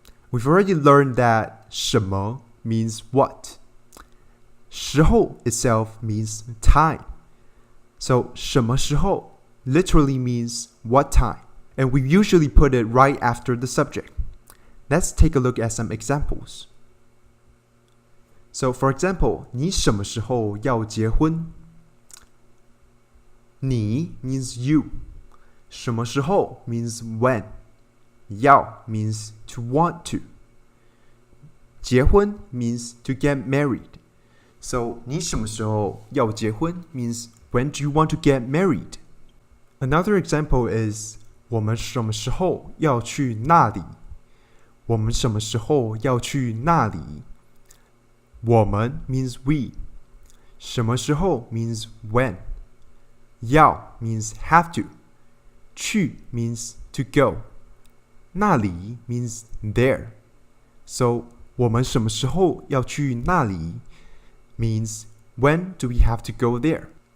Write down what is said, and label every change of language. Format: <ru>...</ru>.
<en>We've already learned that 什么 means what. 时候 itself means time. So 什么时候 literally means what time. And we usually put it right after the subject. Let's take a look at some examples. So for example,</en> <zh>你什么时候要结婚?</zh> <en>你 means you. 什么时候 means when. 要 means to want to. 结婚 means to get married. So</en> <zh>你什么时候要结婚</zh> <en>means when do you want to get married? Another example is</en> <zh>我们什么时候要去那里? 我们什么时候要去那里?</zh> <en>我们 means we. 什么时候 means when. 要 means have to. 去 means to go. 那里 means there. So</en> <zh>我们什么时候要去那里</zh> <en>means when do we have to go there?</en>